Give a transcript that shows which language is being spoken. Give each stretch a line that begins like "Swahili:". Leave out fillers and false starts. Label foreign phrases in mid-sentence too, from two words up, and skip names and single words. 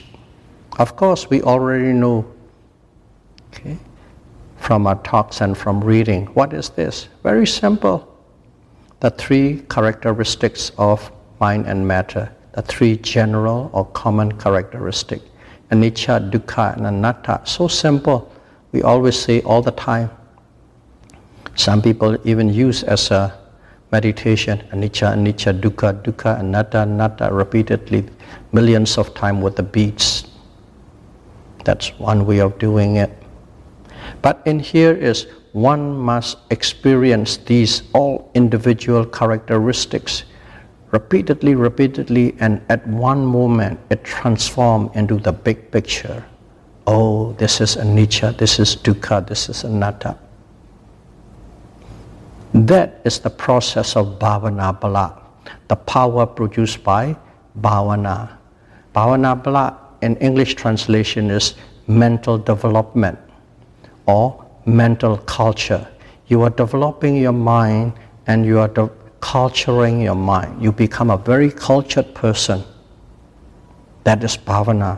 English: Of course, we already know, okay, from our talks and from reading. What is this? Very simple. The 3 characteristics of mind and matter, the 3 general or common characteristics.
Pali: Anicca, dukkha, and anatta.
English: So simple. We always say all the time. Some people even use as a meditation,
Pali: anicca, anicca, dukkha, dukkha, anatta, anatta,
English: repeatedly, millions of times with the beats. That's one way of doing it. But in here is one must experience these all individual characteristics repeatedly, repeatedly, and at one moment it transforms into the big picture. Oh, this is anicca, this is dukkha, this is anatta. That is the process of
Pali: bhavana bala,
English: the power produced by bhavana.
Pali: Bhavana bala
English: in English translation is mental development or mental culture. You are developing your mind and you are culturing your mind. You become a very cultured person. That is bhavana.